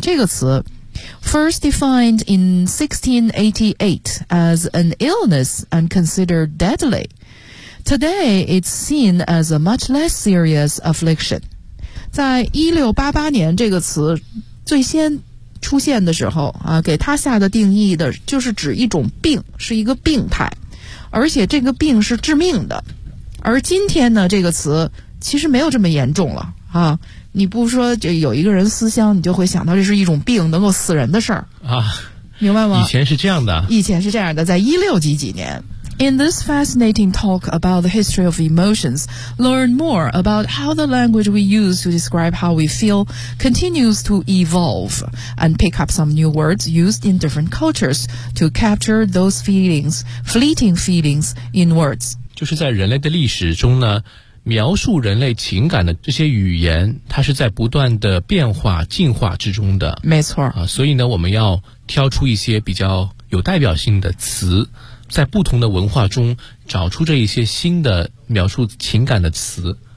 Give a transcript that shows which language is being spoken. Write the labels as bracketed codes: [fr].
[zh] 这个词 [en] first defined in 1688 as an illness and considered deadly. Today it's seen as a much less serious affliction. [zh] 在1688年，这个词最先出现的时候啊，给他下的定义的就是指一种病，是一个病态，而且这个病是致命的。而今天呢，这个词其实没有这么严重了啊。你不说这有一个人思乡，你就会想到这是一种病，能够死人的事儿啊，明白吗？以前是这样的，以前是这样的，在1600几几年。 [en] In this fascinating talk about the history of emotions, learn more about how the language we use to describe how we feel continues to evolve and pick up some new words used in different cultures to capture those feelings, fleeting feelings in words. [zh] 就是在人类的历史中呢，描述人类情感的这些语言，它是在不断的变化进化之中的。没错。啊，所以呢，我们要挑出一些比较有代表性的词，在不同的文化中找出这一些新的描述情感的词，